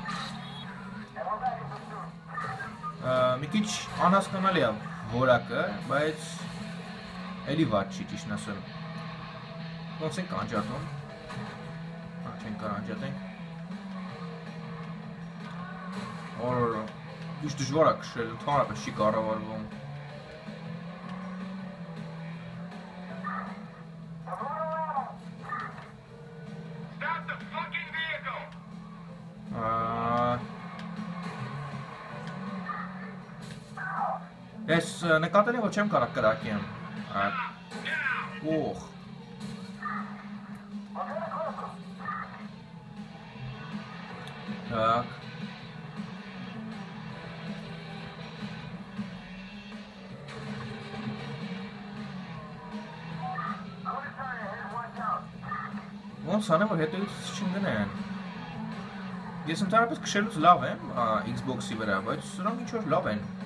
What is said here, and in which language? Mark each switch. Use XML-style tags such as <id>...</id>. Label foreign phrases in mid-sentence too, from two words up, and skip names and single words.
<hy>մի քիչ անհասկանալի է որակը, բայց էլի վատ չի, ճիշտն ասեմ։ Ոնց ենք անջատում։ Չենք կարող անջատենք։ Or ինչ դժվար է քշել, ընդհանրապես չի կառավարվում։</hy> <en>Stop the fucking vehicle!</en> <hy>Ես նկատել եմ, որ չեմ կարող կրակեմ։ Օխ։ Так։ Ոնց անեմ, որ հետևից չընկնեն։ Ես ընդհանրապես քշելուց լավ եմ Xbox-ի վրա, բայց սրանք ինչ-որ լավ են։</hy>